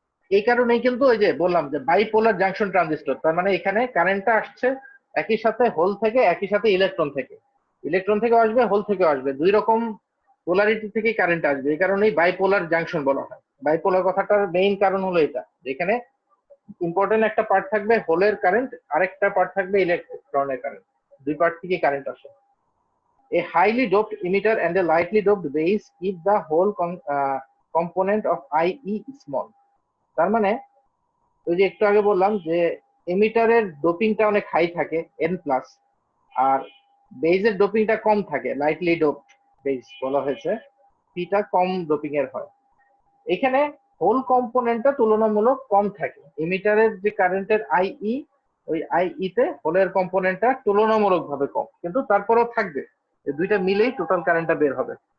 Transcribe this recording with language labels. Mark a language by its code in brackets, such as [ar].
[bn] এই কারণেই কিন্তু ওই যে বললাম যে বাইপোলার জাংশন ট্রানজিস্টর, তার মানে এখানে কারেন্টটা আসছে একই সাথে হোল থেকে, একই সাথে ইলেকট্রন থেকে, ইলেকট্রন থেকে আসবে, হোল থেকে আসবে, দুই রকম পোলারিটি থেকে কারেন্ট আসবে, এই কারণেই বাইপোলার জাংশন বলা হয়। বাইপোলার কথাটার মেইন কারণ হলো এটা, যেখানে ইম্পর্টেন্ট একটা পার্ট থাকবে হোলের কারেন্ট, আরেকটা পার্ট থাকবে ইলেকট্রনের কারেন্ট, দুই পার্ট থেকে কারেন্ট আসে। [en] A highly doped emitter and a lightly doped base keep the whole component of IE small. [bn] তার মানে ওই যে একটু আগে বললাম যে এমিটারের ডোপিংটা অনেক হাই থাকে এন প্লাস, আর বেজের ডোপিংটা কম থাকে, লাইটলি ডোপড বেজ বলা হয়েছে, পিটা কম ডোপিং এর হয়। এখানে হোল কম্পোনেন্টটা তুলনামূলক কম থাকে, এমিটারের যে কারেন্টের আইই, ওই আইই তে হোলের কম্পোনেন্টটা তুলনামূলক ভাবে কম, কিন্তু তারপরেও থাকবে, এই দুইটা মিলেই টোটাল কারেন্টটা বের হবে।